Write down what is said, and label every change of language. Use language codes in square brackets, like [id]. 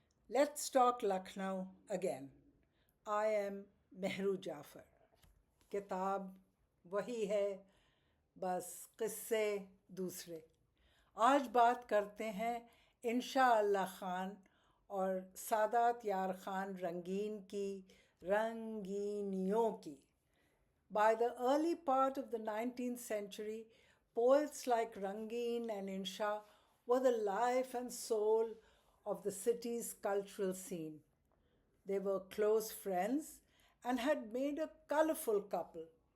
[en] Let's talk Lucknow again. I am Mehru Jaffer. [hi] किताब वही है, बस किस्से दूसरे. आज बात करते हैं इंशा अल्लाह खान और सादात यार खान रंगीन की रंगीनियों की. [en] By the early part of the 19th century, poets like Rangin and Insha were the life and soul of the city's cultural scene. They were close friends and had made a colorful couple.